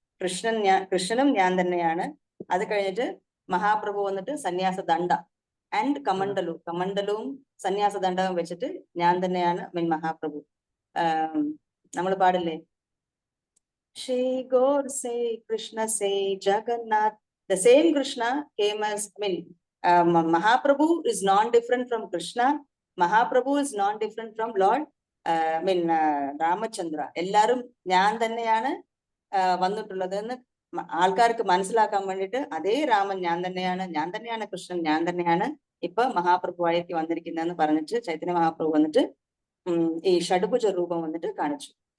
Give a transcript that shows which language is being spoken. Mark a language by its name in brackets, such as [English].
[Malayalam] കൃഷ്ണനും ഞാൻ തന്നെയാണ്. അത് കഴിഞ്ഞിട്ട് മഹാപ്രഭു വന്നിട്ട് സന്യാസ ദണ്ഡ ആൻഡ് കമണ്ഡലവും സന്യാസ ദണ്ഡവും വെച്ചിട്ട് ഞാൻ തന്നെയാണ് മഹാപ്രഭു. നമ്മൾ പാടില്ലേ, Shri Gorr say Krishna say Jagannath. [English] The same Krishna came as, Mahaprabhu is non-different from Krishna. Mahaprabhu is non-different from Lord Ramachandra. [Malayalam] എല്ലാരും ഞാൻ തന്നെയാണ് വന്നിട്ടുള്ളത് എന്ന് ആൾക്കാർക്ക് മനസ്സിലാക്കാൻ വേണ്ടിയിട്ട് അതേ രാമൻ ഞാൻ തന്നെയാണ് കൃഷ്ണൻ ഞാൻ തന്നെയാണ് ഇപ്പൊ മഹാപ്രഭുവായിട്ട് വന്നിരിക്കുന്നതെന്ന് പറഞ്ഞിട്ട് ചൈതന്യ മഹാപ്രഭു വന്നിട്ട് ഈ ഷഡ്ഭുജ രൂപം വന്നിട്ട് കാണിച്ചു.